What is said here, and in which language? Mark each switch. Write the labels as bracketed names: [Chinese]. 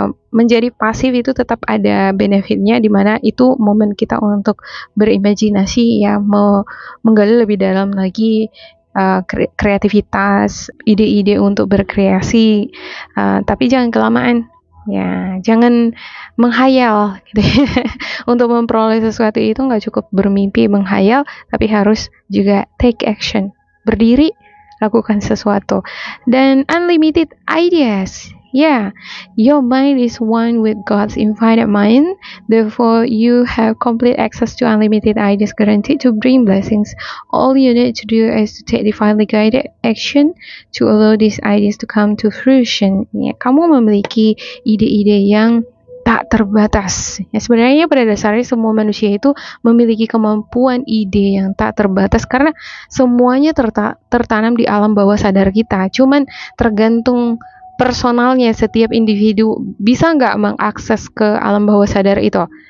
[Indonesian] Menjadi pasif itu tetap ada benefitnya, dimana itu momen kita untuk berimajinasi ya, menggali lebih dalam lagi kreativitas, ide-ide untuk berkreasi, tapi jangan kelamaan. Ya, jangan menghayal gitu ya. Untuk memperoleh sesuatu itu nggak cukup bermimpi, menghayal, tapi harus juga [English] take action. [Indonesian] Berdiri, lakukan sesuatu. Dan [English] unlimited ideas. Yeah, your mind is one with God's infinite mind. Therefore, you have complete access to unlimited ideas guaranteed to bring blessings. All you need to do is to take divinely guided action to allow these ideas to come to fruition. [Indonesian] Ya, kamu memiliki ide-ide yang tak terbatas. Ya, sebenarnya pada dasarnya semua manusia itu memiliki kemampuan ide yang tak terbatas karena semuanya tertanam di alam bawah sadar kita. Cuman tergantung personalnya setiap individu bisa nggak mengakses ke alam bawah sadar itu.